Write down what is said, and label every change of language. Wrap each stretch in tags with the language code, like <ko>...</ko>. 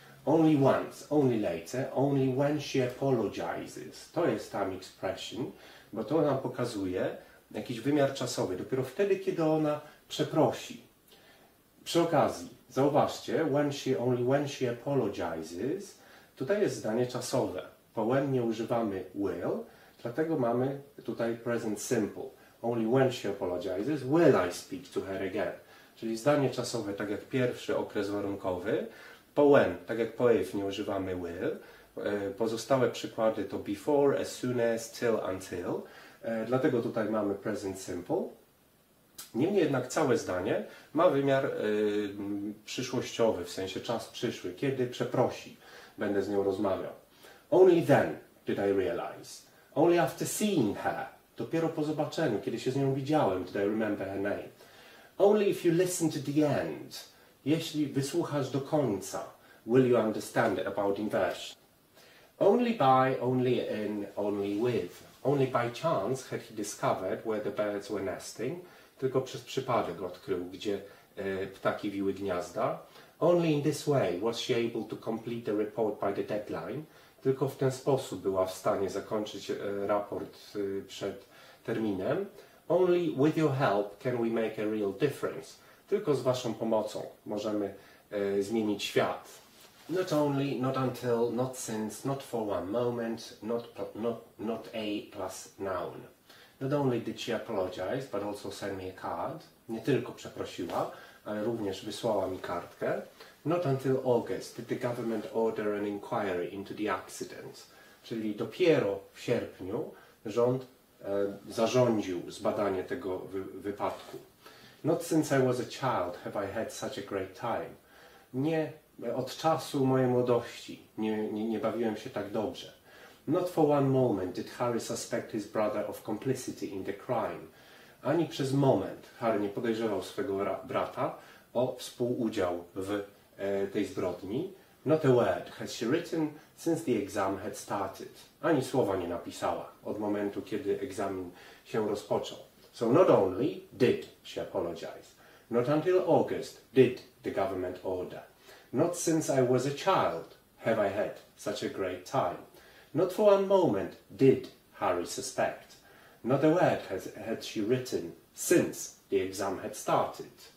<en>Only once, only later, only when she apologizes.</en> <pl>To jest time expression, bo to nam pokazuje jakiś wymiar czasowy. Dopiero wtedy, kiedy ona przeprosi. Przy okazji, zauważcie,</pl> <en>only when she apologizes,</en> <pl>tutaj jest zdanie czasowe. Po when nie używamy will, dlatego mamy tutaj present simple.</pl> <en>Only when she apologizes, will I speak to her again.</en> <pl>Czyli zdanie czasowe, tak jak pierwszy okres warunkowy. Po when, tak jak po if nie używamy will. Pozostałe przykłady to before, as soon as, till, until. Dlatego tutaj mamy present simple. Niemniej jednak całe zdanie ma wymiar przyszłościowy, w sensie czas przyszły, kiedy przeprosi, będę z nią rozmawiał.</pl> <en>Only then did I realize. Only after seeing her.</en> <pl>Dopiero po zobaczeniu, kiedy się z nią widziałem,</pl> <en>did I remember her name. Only if you listen to the end.</en> <pl>Jeśli wysłuchasz do końca,</pl> <en>will you understand about inversion. Only by, only in, only with. Only by chance had he discovered where the birds were nesting.</en> <pl>Tylko przez przypadek odkrył, gdzie ptaki wiły gniazda.</pl> <en>Only in this way was she able to complete the report by the deadline.</en> <pl>Tylko w ten sposób była w stanie zakończyć raport przed terminem.</pl> <en>Only with your help can we make a real difference.</en> <pl>Tylko z waszą pomocą możemy zmienić świat.</pl> <en>Not only, not until, not since, not for one moment, not a plus noun. Not only did she apologize, but also send me a card.</en> <pl>Nie tylko przeprosiła, ale również wysłała mi kartkę.</pl> <en>Not until August did the government order an inquiry into the accident.</en> <pl>Czyli dopiero w sierpniu rząd zarządził zbadanie tego wypadku.</pl> <en>Not since I was a child have I had such a great time.</en> <pl>Nie od czasu mojej młodości nie bawiłem się tak dobrze.</pl> <en>Not for one moment did Harry suspect his brother of complicity in the crime.</en> <pl>Ani przez moment Harry nie podejrzewał swego brata o współudział w tej zbrodni.</pl> <en>Not a word has she written since the exam had started.</en> <pl>Ani słowa nie napisała od momentu, kiedy egzamin się rozpoczął.</pl> <en>So not only did she apologize, not until August did the government order. Not since I was a child have I had such a great time. Not for one moment did Harry suspect. Not a word had she written since the exam had started.</en>